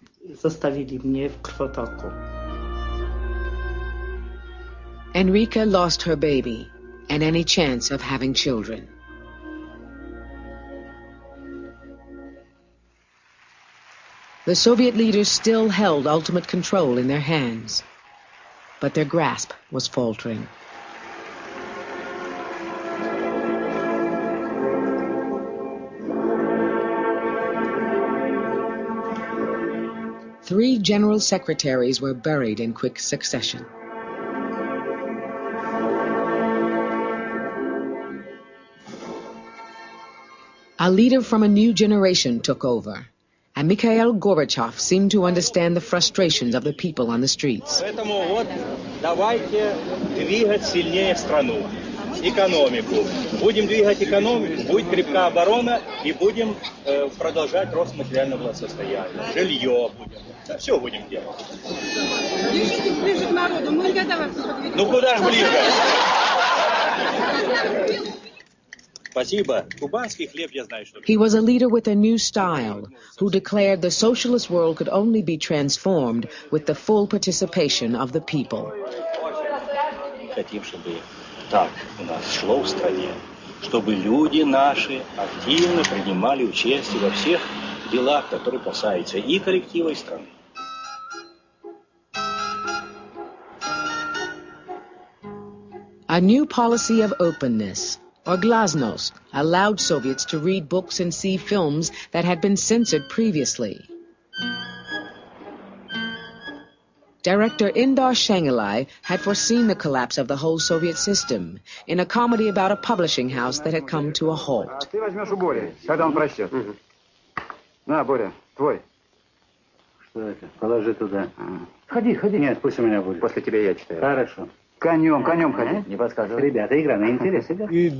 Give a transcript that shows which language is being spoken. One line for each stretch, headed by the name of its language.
Polish: Zostawili mnie w krwotoku.
English: Enrica lost her baby and any chance of having children. The Soviet leaders still held ultimate control in their hands, but their grasp was faltering. Three general secretaries were buried in quick succession. A leader from a new generation took over, and Mikhail Gorbachev seemed to understand the frustrations of the people on the streets.
Russian: Поэтому вот давайте двигать сильнее страну, экономику. Будем двигать экономику, будет крепкая оборона и будем продолжать рост материального благосостояния. Жилье будем, да, все будем делать. Держитесь ближе к народу, мы не готовы. Ну куда же ближе? Спасибо. Кубанский хлеб я знаю, что...
English: He was a leader with a new style, who declared the socialist world could only be transformed with the full participation of the people.
Russian: Хотим, чтобы так у нас шло в стране, чтобы люди наши активно принимали участие во всех делах, которые касаются и коллектива, и страны.
English: A new policy of openness, or glasnost, allowed Soviets to read books and see films that had been censored previously. Director Indar Shangalai had foreseen the collapse of the whole Soviet system in a comedy about a publishing house that had come to a halt.
Russian: Ты возьмешь у Бори, когда он прочтет. На, Боря, твой. Что это? Положи туда. Ходи, ходи. Нет, пусть у меня будет. После тебя я читаю. Хорошо. Конем ходи. Не подсказывай. Ребята, игра на интерес, ребят.